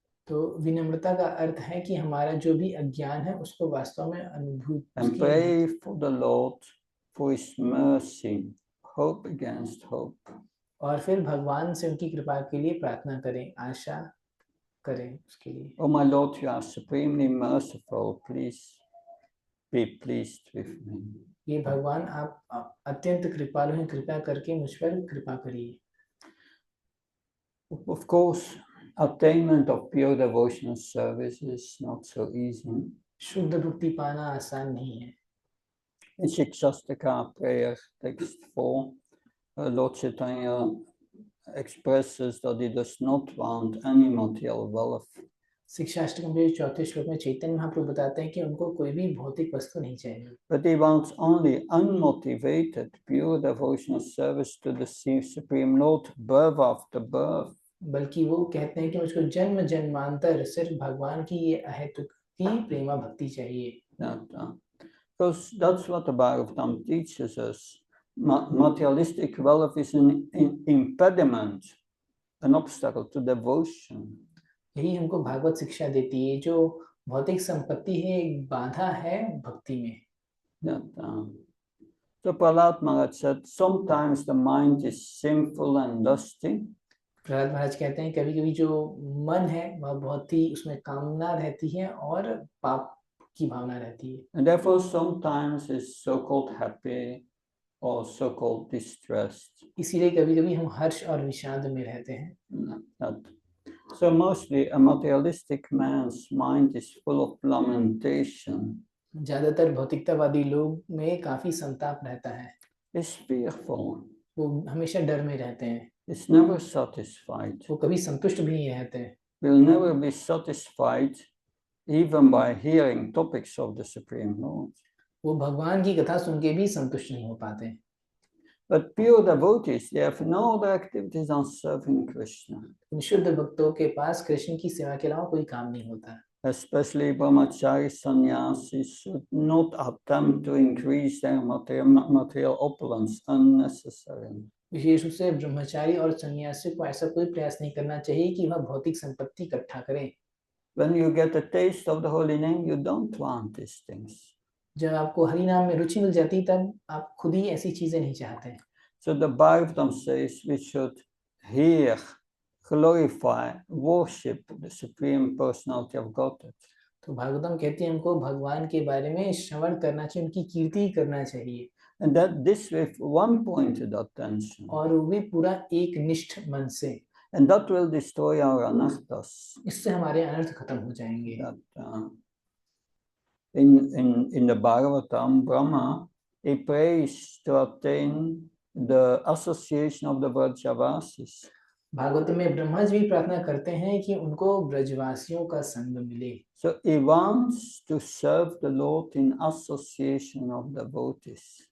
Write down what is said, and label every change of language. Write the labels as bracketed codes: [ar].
[hi] तो विनम्रता का अर्थ है कि हमारा जो भी अज्ञान है उसको वास्तव में अनुभूति. [en] And pray for the Lord for His mercy, hope against hope. [hi] और फिर भगवान से उनकी कृपा के लिए प्रार्थना करें, आशा करें उसके लिए. [en] Oh my Lord, you are supremely merciful. Please be pleased with me. [hi] ये भगवान आप अत्यंत कृपालु हैं, कृपा करके मुझ पर कृपा करिए. [en] Of course, attainment of pure devotional service is not so easy. [hi] शुद्ध भक्ति पाना आसान नहीं है. [en] In Shikshastaka prayer text 4, Lord Chaitanya expresses that he does not want any material wealth. [hi] शिक्षाष्टकम के चौथे श्लोक में चैतन्य महाप्रभु बताते हैं कि उनको कोई भी भौतिक वस्तु नहीं चाहिए. [en] But he wants only unmotivated, pure devotional service to the Supreme Lord, birth after birth. [hi] बल्कि वो कहते हैं कि मुझको जन्म जन्मांतर सिर्फ भगवान की ये अहेतुक की प्रेमा भक्ति चाहिए. [en] Because that's what the Bhagavatam teaches us. Materialistic wealth is an impediment, an obstacle to devotion. [hi] यही हमको भागवत शिक्षा देती है. जो भौतिक संपत्ति है एक बाधा है भक्ति में. [en] So Prahlad Maharaj said, sometimes the mind is sinful and lusty. [hi] Prahlad महाराज कहते हैं कभी-कभी जो मन है वह बहुत ही उसमें कामना रहती है और पाप की भावना रहती है. [en] And therefore sometimes is so-called happy or so-called distressed. [hi] इसीलिए कभी-कभी हम हर्ष और विषाद में रहते हैं. [en] So mostly a materialistic man's mind is full of lamentation. [hi] ज्यादातर भौतिकतावादी लोग में काफी संताप रहता है. [en] Is fearful. [hi] वो हमेशा डर में रहते हैं. [en] Is never satisfied. [hi] वो कभी संतुष्ट भी नहीं रहते हैं. [en] Will never be satisfied even by hearing topics of the Supreme Lord. [hi] वो भगवान की कथा सुन के भी संतुष्ट नहीं हो पाते. [en] But pure devotees, they have no other activities on serving Krishna. [hi] शुद्ध भक्तों के पास कृष्ण की सेवा के अलावा कोई काम नहीं होता. [en] Especially brahmachari sannyasis should not attempt to increase their material opulence unnecessarily. [hi] विशेष रूप से ब्रह्मचारी और सन्यासी को ऐसा कोई प्रयास नहीं करना चाहिए कि वह भौतिक संपत्ति इकट्ठा करें। [en] When you get a taste of the holy name, you don't want these things. [hi] जब आपको हरि नाम में रुचि मिल जाती तब आप खुद ही ऐसी चीजें नहीं चाहते। [en] So the Bhagavatam says we should hear, glorify, worship the Supreme Personality of Godhead. [hi] तो भागवतम कहती है हमको भगवान के बारे में श्रवण करना चाहिए, उनकी कीर्ति करना चाहिए, [en] And that this with one pointed attention. [hi] और वो भी पूरा एक निष्ठ मन से। [en] And that will destroy our anarthas. [hi] इससे हमारे अनर्थ खत्म हो जाएंगे। [en] That, in the Bhagavatam, Brahma, he prays to attain the association of the Vrajavasis. [hi] Bhagavat में ब्रह्मा जी भी प्रार्थना करते हैं कि उनको ब्रजवासियों का संग मिले। [en] So he wants to serve the Lord in association of devotees.